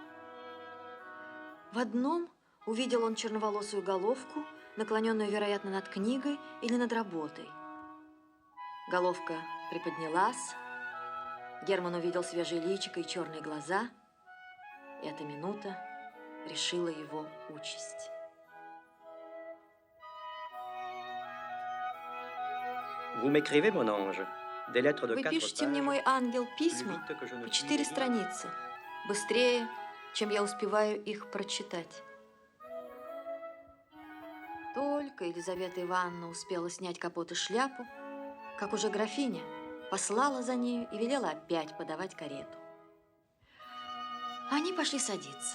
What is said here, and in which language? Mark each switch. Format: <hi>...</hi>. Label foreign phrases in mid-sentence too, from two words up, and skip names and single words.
<ru>В одном увидел он черноволосую головку, наклоненную, вероятно, над книгой или над работой. Головка приподнялась, Герман увидел свежее личико и черные глаза, и эта минута решила его участь.</ru> <fr>Vous m'écrivez, mon ange, des lettres de</fr> <ru>Вы 4 пишете мне,</ru> <fr>pages,</fr> <ru>мой ангел, письма</ru> <fr>plus vite que je ne</fr> <ru>по</ru> <fr>puis 4 les lire.</fr> <ru>страницы, быстрее, чем я успеваю их прочитать. Только Елизавета Ивановна успела снять капот и шляпу, как уже графиня послала за нею и велела опять подавать карету. Они пошли садиться.</ru>